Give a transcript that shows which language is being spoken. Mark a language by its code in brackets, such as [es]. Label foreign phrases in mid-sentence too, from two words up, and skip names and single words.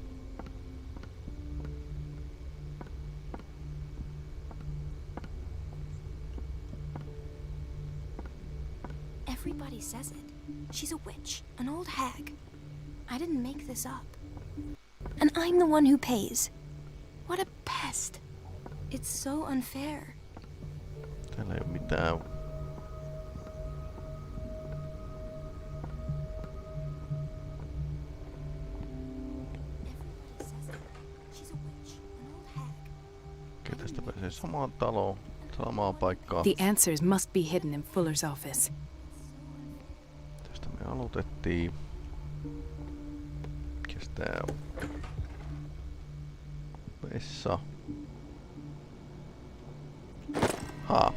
[en] Everybody says it. She's a witch, an old hag. I didn't make this up. And I'm the one who pays. What a pest. It's so unfair. [fi] Täällä ei oo mitään. [en] Everybody says it. She's a witch, an old hag. [fi] Okei, tästä pääsee samaan taloon, samaan paikkaan. [en] The answers must be hidden in Fuller's office. [fi] Tästä me aloitettiin. Mikäs tää on? Vessa. Ha.